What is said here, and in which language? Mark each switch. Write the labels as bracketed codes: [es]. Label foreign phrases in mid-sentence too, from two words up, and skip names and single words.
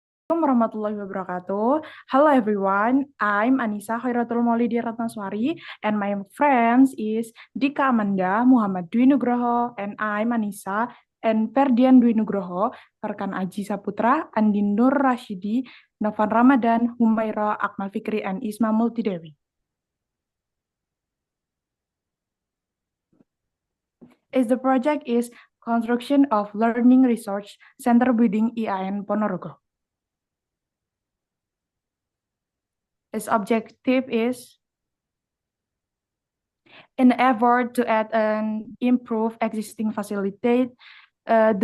[ar] السلام عليكم ورحمة الله وبركاته. [en] Hello everyone, I'm Anissa Khairatul Maulidi Ratnaswari and my friends is Dika Amanda Muhammad Dwi Nugroho and I'm Anissa and Ferdian Dwi Nugroho, rekan Aji Saputra, Andin Nur Rashidi, Novan Ramadan, Humaira Akmal Fikri and Isma Multidewi. The project is construction of Learning Research Center building IAIN Ponorogo. Its objective is in effort to add and improve existing facilities, the